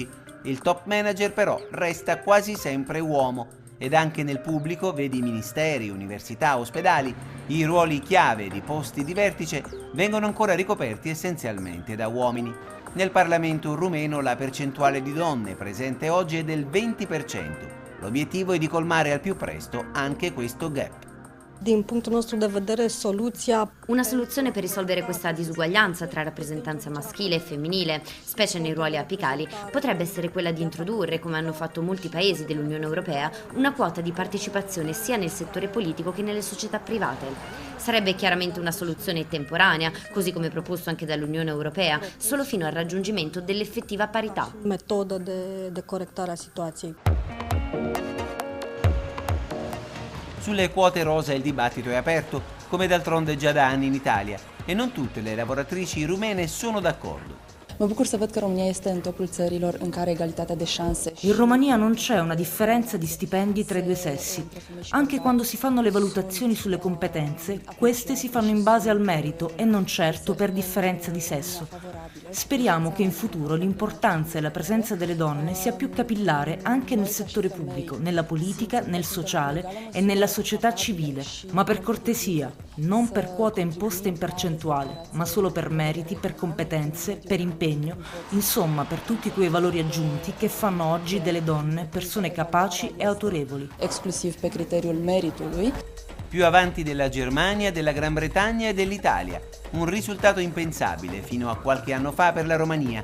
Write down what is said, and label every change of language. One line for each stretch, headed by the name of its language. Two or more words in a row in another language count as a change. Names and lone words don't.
Italian: Il
English: top manager
Italian: però resta quasi sempre uomo ed anche nel pubblico, vedi ministeri, università, ospedali, i ruoli chiave di posti di vertice vengono ancora ricoperti essenzialmente da uomini. Nel Parlamento rumeno la percentuale di donne presente oggi è del 20%. L'obiettivo è di colmare al più presto anche questo gap.
Romanian: Din punctul nostru de vedere, soluția...
Italian: Una soluzione per risolvere questa disuguaglianza tra rappresentanza maschile e femminile, specie nei ruoli apicali, potrebbe essere quella di introdurre, come hanno fatto molti paesi dell'Unione Europea, una quota di partecipazione sia nel settore politico che nelle società private. Sarebbe chiaramente una soluzione temporanea, così come proposto anche dall'Unione Europea, solo fino al raggiungimento dell'effettiva parità.
Romanian: Metodă de corectare a situației.
Italian: Sulle quote rosa il dibattito è aperto, come d'altronde già da anni in Italia, e non tutte le lavoratrici rumene sono d'accordo.
Romanian: Mă bucur să văd că România este în topul țărilor în care egalitatea de șanse.
Italian: In Romania non c'è una differenza di stipendi tra i due sessi. Anche quando si fanno le valutazioni sulle competenze, queste si fanno in base al merito e non certo per differenza di sesso. Speriamo che in futuro l'importanza e la presenza delle donne sia più capillare anche nel settore pubblico, nella politica, nel sociale e nella società civile, ma per cortesia, non per quote imposte in percentuale, ma solo per meriti, per competenze, per impegno, insomma per tutti quei valori aggiunti che fanno oggi delle donne persone capaci e autorevoli.
Romanian: Exclusiv pe criteriul meritului.
Italian: Più avanti della Germania, della Gran Bretagna e dell'Italia. Un risultato impensabile fino a qualche anno fa per la Romania.